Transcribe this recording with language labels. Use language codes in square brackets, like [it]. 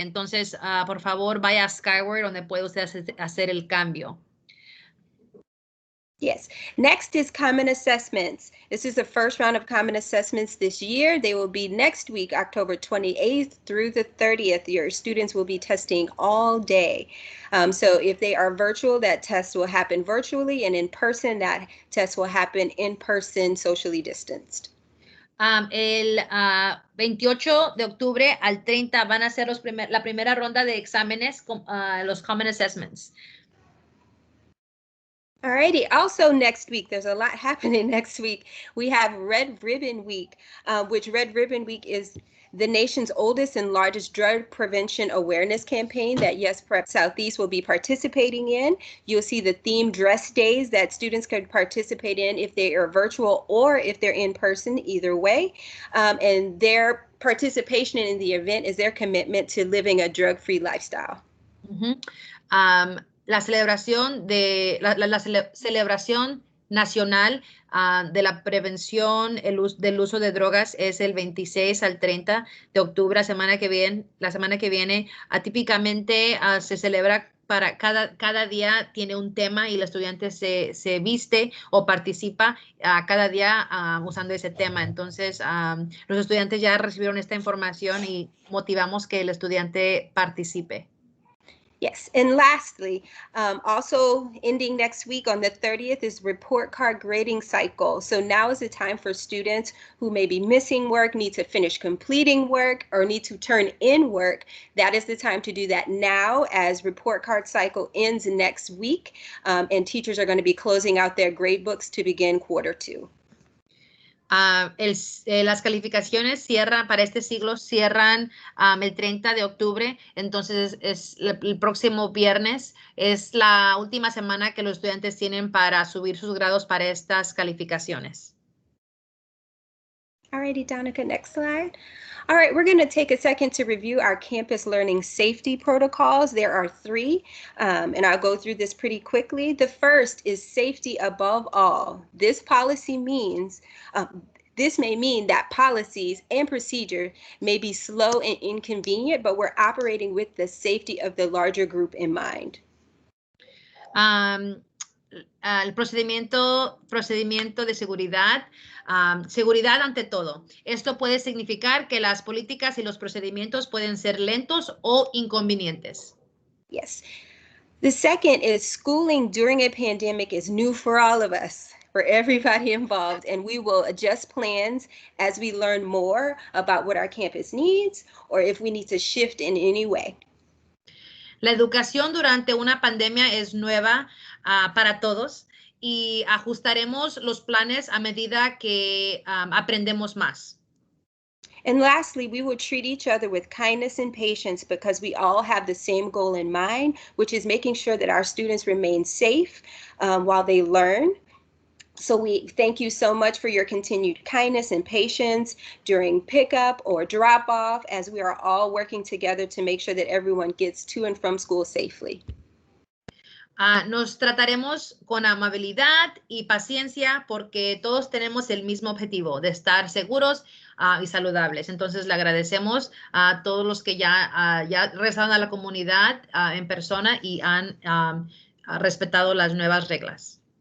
[es] Entonces, por favor, vaya a Skyward, donde puede usted hacer el cambio. [en] Yes. Next is common assessments. This is the first round of common assessments this year. They will be next week, October 28th through the 30th. Your students will be testing all day. So if they are virtual, that test will happen virtually, and in person, that test will happen in person, socially distanced. [es] El 28 de octubre al 30 van a ser la primera ronda de exámenes, los Common Assessments. [en] Alrighty. Also next week, there's a lot happening next week. We have Red Ribbon Week, which Red Ribbon Week is the nation's oldest and largest drug prevention awareness campaign that Yes Prep Southeast will be participating in. You'll see the themed dress days that students can participate in if they are virtual or if they're in person, either way. And their participation in the event is their commitment to living a drug-free lifestyle. [es] La celebración celebración nacional de la prevención del uso de drogas es el 26 al 30 de octubre, la semana que viene. Típicamente se celebra para cada día tiene un tema y el estudiante se viste o participa cada día usando ese tema. Entonces, los estudiantes ya recibieron esta información y motivamos que el estudiante participe. [en] Yes, and lastly, also ending next week on the 30th is report card grading cycle. So now is the time for students who may be missing work, need to finish completing work, or need to turn in work. That is the time to do that now, as report card cycle ends next week, and teachers are going to be closing out their grade books to begin Q2. [es] Las calificaciones para este siglo cierran el 30 de octubre, entonces el próximo viernes es la última semana que los estudiantes tienen para subir sus grados para estas calificaciones. [en] Alrighty, Danica, next slide. All right, we're going to take a second to review our campus learning safety protocols. There are 3, and I'll go through this pretty quickly. The first is safety above all. This policy means, this may mean that policies and procedure may be slow and inconvenient, but we're operating with the safety of the larger group in mind. [es] El procedimiento de seguridad, seguridad ante todo. Esto puede significar que las políticas y los procedimientos pueden ser lentos o inconvenientes. [en] Yes. The second is schooling during a pandemic is new for all of us, for everybody involved, and we will adjust plans as we learn more about what our campus needs or if we need to shift in any way. La educación durante una pandemia es nueva para todos y ajustaremos los planes a medida que aprendemos más. And lastly, we will treat each other with kindness and patience because we all have the same goal in mind, which is making sure that our students remain safe while they learn. So we thank you so much for your continued kindness and patience during pickup or drop off, as we are all working together to make sure that everyone gets to and from school safely. [es] Nos trataremos con amabilidad y paciencia porque todos tenemos el mismo objetivo de estar seguros y saludables. Entonces le agradecemos a todos los que ya regresaron a la comunidad en persona y han respetado las nuevas reglas.